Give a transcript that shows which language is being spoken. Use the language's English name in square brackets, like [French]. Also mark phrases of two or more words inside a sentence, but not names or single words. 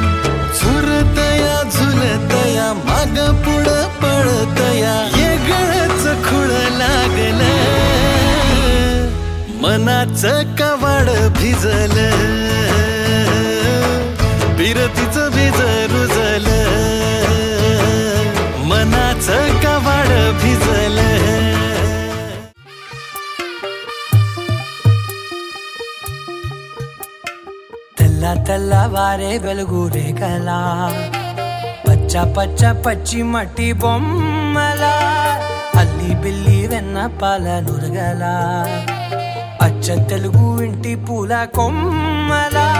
[Marathi] झुरतया झुलतया माग पुढ पळतया, येगळच खुळ लागलं, मनाचं कवाड भिजलं, बिरतीचं बीज रुजलं, मनाचं कवाड भिजलं. [Telugu] తెల్ల తెల్లవారే వెలుగురే కలా, పచ్చ పచ్చ పచ్చి మట్టి బొమ్మల, అల్లి బిల్లి వెన్న పాల నురగల, అచ్చ తెలుగు ఇంటి పూల కొమ్మల.